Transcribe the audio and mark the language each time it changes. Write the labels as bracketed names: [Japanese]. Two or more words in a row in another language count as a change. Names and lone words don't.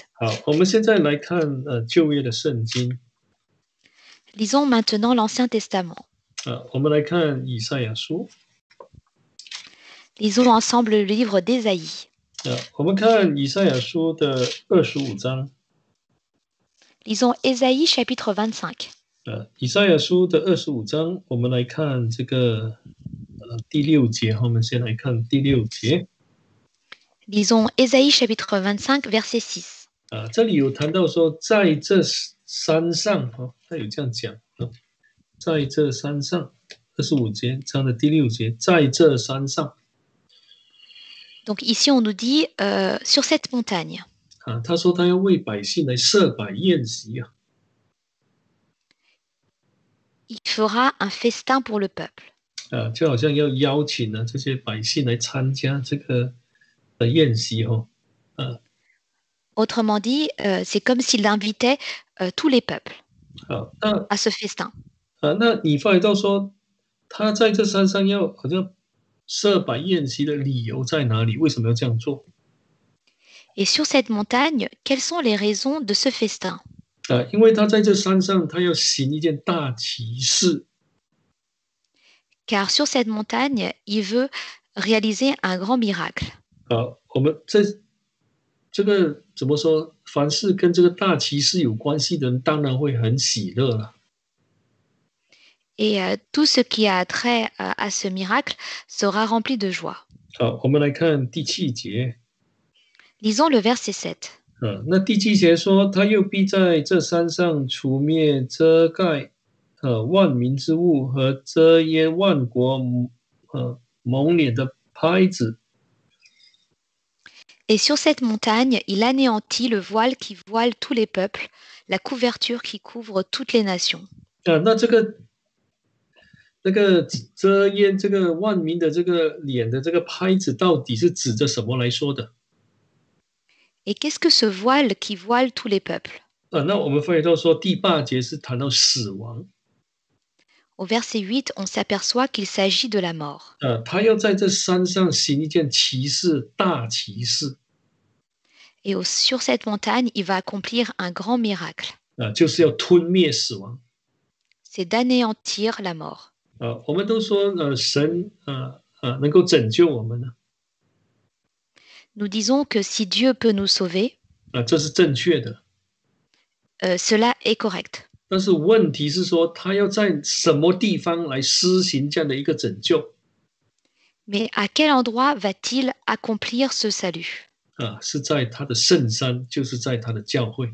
[Chinese] 好，我们现在来看旧约的圣经。 [French] Lisons maintenant l'Ancien Testament. [Chinese] 我们来看以赛亚书。 [French] Lisons ensemble le livre d'Ésaïe. [Chinese] 我们看以赛亚书的25章。 [French] Lisons Ésaïe chapitre 25. [Chinese] 以赛亚书的25章，我们来看这个第6节。我们先来看第6节。 [French] Lisons Ésaïe chapitre 25 verset 6. [Chinese] 这里有谈到说，在这山上，他有这样讲，在这山上，25节章的第6节，在这山上。 [French] Donc ici on nous dit sur cette montagne. [Chinese] 他说他要为百姓来设摆宴席啊。 [French] Il fera un festin pour le peuple. [Chinese] 就好像要邀请呢这些百姓来参加这个宴席 [French] Autrement dit, c'est comme s'il invitait tous les peuples à ce festin. [Chinese] 那你发觉到说，他在这山上要好像设摆宴席的理由在哪里？为什么要这样做？ [French] Et sur cette montagne, quelles sont les raisons de ce festin? [Chinese] 因为他在这山上，他要行一件大奇事。 [French] Car sur cette montagne, il veut réaliser un grand miracle. [Chinese] 我们这个怎么说？凡是跟这个大奇事有关系的人，当然会很喜乐了。 [French] Et tout ce qui a trait à ce miracle sera rempli de joie. [Chinese] 好，我们来看第7节。 [French] Lisons le verset 7. [Chinese] 那第7节说，他又必在这山上除灭遮盖万民之物和遮掩万国蒙脸的拍子。 [French] Et sur cette montagne, il anéantit le voile qui voile tous les peuples, la couverture qui couvre toutes les nations. [Chinese] 那这个遮掩这个万民的这个脸的这个拍子，到底是指着什么来说的？ [French] Et qu'est-ce que ce voile qui voile tous les peuples? [Chinese] 那我们发觉到说，第8节是谈到死亡。 [French] Au verset 8, on s'aperçoit qu'il s'agit de la mort. [Chinese] 他要在这山上行一件奇事，大奇事。 [French] Et sur cette montagne, il va accomplir un grand miracle. [Chinese] 就是要吞灭死亡。 [French] C'est d'anéantir la mort. [Chinese] 我们都说神能够拯救我们呢。 [French] Nous disons que si Dieu peut nous sauver, [Chinese] 这是正确的。 [French] cela est correct. [Chinese] 但是问题是说，他要在什么地方来施行这样的一个拯救？ [French] Mais à quel endroit va-t-il accomplir ce salut? [Chinese] 是在他的圣山，就是在他的教会。